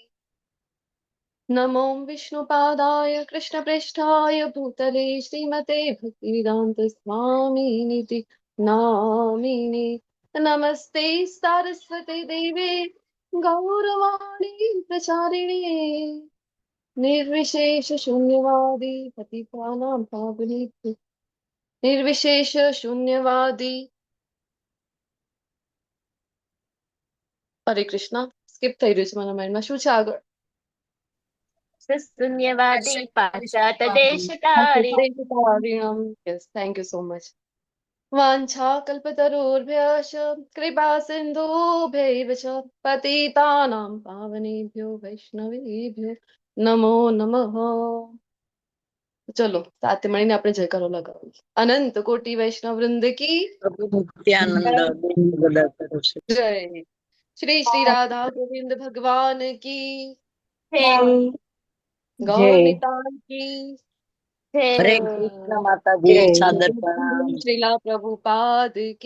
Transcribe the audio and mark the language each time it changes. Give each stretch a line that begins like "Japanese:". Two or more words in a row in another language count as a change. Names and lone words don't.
Sanskrit: नमो विष्णुपादाय कृष्णप्रेष्ठाय भूतले श्रीमते भक्तिवेदान्त स्वामिनिति नामिने. नमस्ते सारस्वते देवे गौरवाणी प्रचारिणे निर्विशेष शून्यवादी पतितानां पावनेभ्यो निर्विशेष शून्यवादी.
Gujarati: હરે કૃષ્ણ. સ્કીપ થઈ રહ્યું છે મારા માઇન્ડમાં. શું છે આગળ?
Sanskrit: શૂન્યવાદી પાશ્ચાત દેશ તારી.
English: Yes, thank you so much.
Sanskrit: वाञ्छाकल्पतरुर्भ्यश्च कृपा सिन्धुभ्यैव च पतितानां पावनेभ्यो वैष्णवेभ्यो नमो नमः.
Gujarati: ચલો સાથે મળીને આપણે જયકારો લગાવીએ. અનંત કોટી વૈષ્ણવ વૃંદ
Hindi: की जय. श्री श्री राधा गोविंद भगवान की गौर निताई की हरे कृष्ण माताजी, सादर प्रणाम। श्रीला प्रभुपाद की